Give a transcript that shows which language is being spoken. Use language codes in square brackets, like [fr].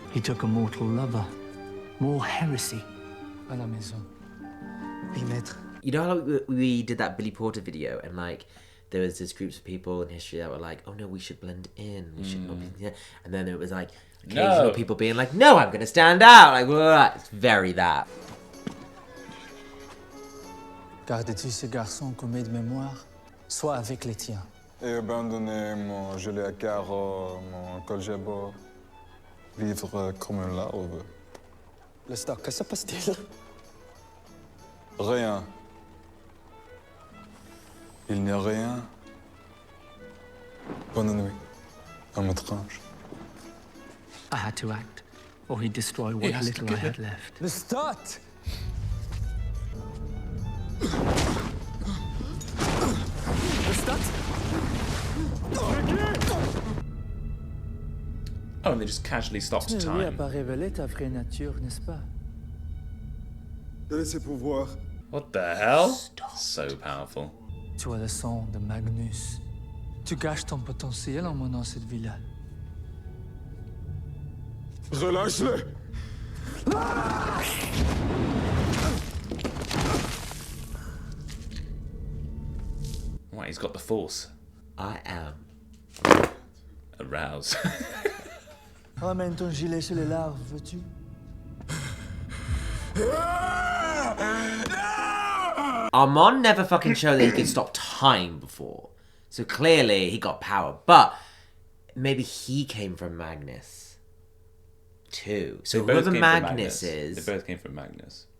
[en] He took a mortal lover. More heresy. [fr] À la maison. Oui, maître. [en] You know how we did that Billy Porter video and like there was this groups of people in history that were like, oh no, we should blend in. We should not be here. And then it was like occasional people being like, no, I'm going to stand out. Like, blah, blah, blah. It's very that. [fr] Gardes-tu ce garçon comme aide mémoire? Sois avec les tiens. Et abandonner mon gilet à carreaux, mon col jabot, vivre comme un larve. Lestat, que se passe-t-il? Rien. Il n'y a rien. Bonne nuit, homme étrange. [en] I had to act, or he'd destroy what little I had left. [fr] Lestat! [en] Oh, and they just casually stopped [fr] Tu n'as [en] time. [fr] pas révélé ta vraie nature, n'est-ce pas? De ses pouvoirs. [en] What the hell? So powerful. [fr] Tu as le sang de Magnus. Tu gâches ton potentiel en menant cette villa. Relâche-le! [en] What, he's got the force. I am. Arouse. [fr] Ramène ton gilet sur les larves, veux-tu? [en] Armand never fucking showed that he could stop time before. So clearly he got power. But maybe he came from Magnus too. So They both whoever came from Magnus is, They both came from Magnus.